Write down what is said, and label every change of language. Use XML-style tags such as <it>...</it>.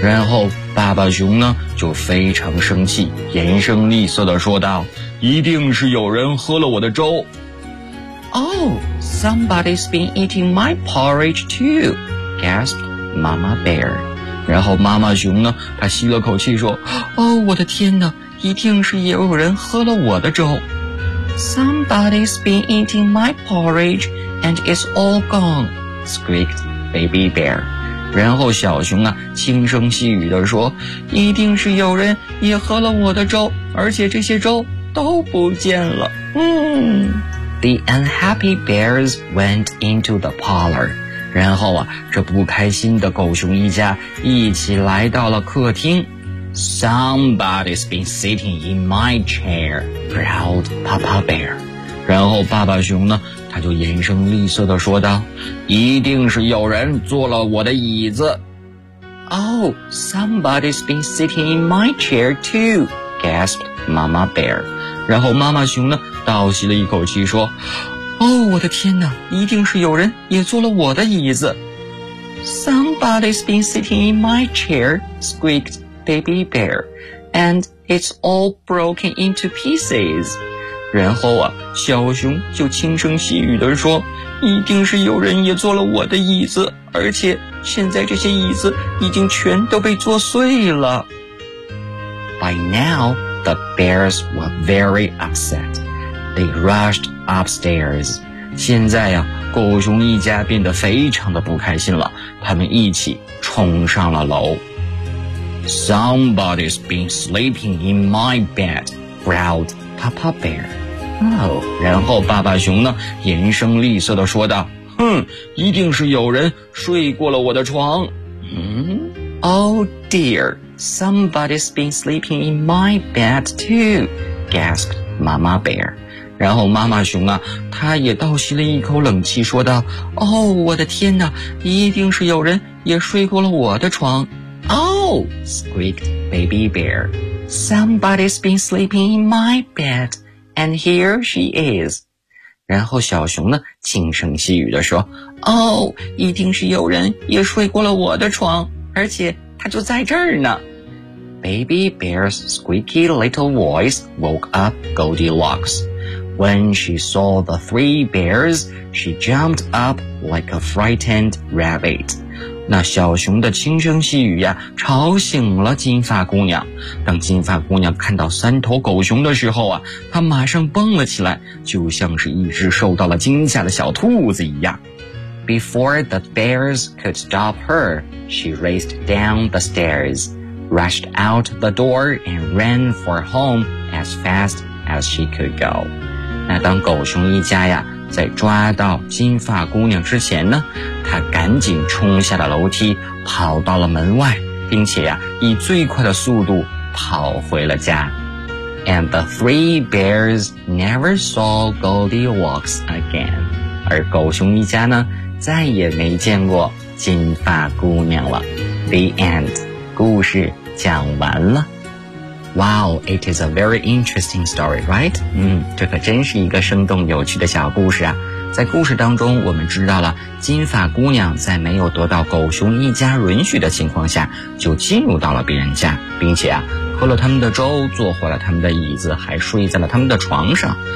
<zh>然后爸爸熊呢，就非常生气，言声厉色地说道，一定是有人喝了我的粥。</zh> <en>Oh, somebody's been eating my porridge too, gasped Mama Bear.</en> <zh>然后妈妈熊呢，她吸了口气说，哦，我的天哪，一定是也有人喝了我的粥。</zh> <en>Somebody's been eating my porridge and it's all gone, squeaked Baby Bear.</en> <zh>然后小熊啊，轻声细语地说，一定是有人也喝了我的粥，而且这些粥都不见了。</zh> <en>嗯。The unhappy bears went into the parlor.</en> <zh>然后啊，这不开心的狗熊一家一起来到了客厅。</zh> <en>Somebody's been sitting in my chair, growled Papa Bear.</en> <zh>然后爸爸熊呢，他就眼神厉色地说道，一定是有人坐了我的椅子。</zh> <en>Oh, somebody's been sitting in my chair too, gasped Mama Bear.</en> <zh>然后妈妈熊呢，倒吸了一口气说，哦，我的天哪，一定是有人也坐了我的椅子。</zh> <en>Somebody's been sitting in my chair, squeaked Baby Bear, and it's all broken into pieces.</en> <zh>然后啊，小熊就轻声细语地说，一定是有人也坐了我的椅子，而且现在这些椅子已经全都被坐碎了。</zh> <en>By now, the bears were very upset. They rushed upstairs.</en> <zh>现在呀，狗熊一家变得非常的不开心了，他们一起冲上了楼。</zh> <en>Somebody's been sleeping in my bed, growled Papa Bear.</en> <zh>Oh, 然后爸爸熊呢，严声厉色地说道，哼，一定是有人睡过了我的床。</zh> <en>Oh dear, somebody's been sleeping in my bed too, gasped Mama Bear.</en> <zh>然后妈妈熊啊，她也倒吸了一口冷气说道，哦，我的天哪，一定是有人也睡过了我的床。</zh> <en>Oh, squeaked Baby Bear. Somebody's been sleeping in my bed, and here she is.</en> <zh>然后小熊呢，轻声细语地说，哦，一定是有人也睡过了我的床，而且她就在这儿呢。</zh> <en>Baby Bear's squeaky little voice woke up Goldilocks. When she saw the three bears, she jumped up like a frightened rabbit.</en> <zh>那小熊的轻声细语呀，吵醒了金发姑娘。当金发姑娘看到三头狗熊的时候啊，她马上蹦了起来，就像是一只受到了惊吓的小兔子一样。</zh> <en>Before the bears could stop her, she raced down the stairs, rushed out the door and ran for home as fast as she could go.</en> <zh>那当狗熊一家呀在抓到金发姑娘之前呢，她赶紧冲下了楼梯，跑到了门外，并且呀以最快的速度跑回了家。</zh> <en>And the three bears never saw Goldilocks again.</en> <zh>而狗熊一家呢，再也没见过金发姑娘了。</zh> <en>The end.</en> <zh>故事讲完了。</zh> <en>Wow, it is a very interesting story, right?</en> <zh>这可真是一个生动有趣的小故事啊。在故事当中，我们知道了金发姑娘在没有得到狗熊一家允许的情况下，就进入到了别人家，并且啊，喝了他们的粥，坐坏了他们的椅子，还睡在了他们的床上。</zh>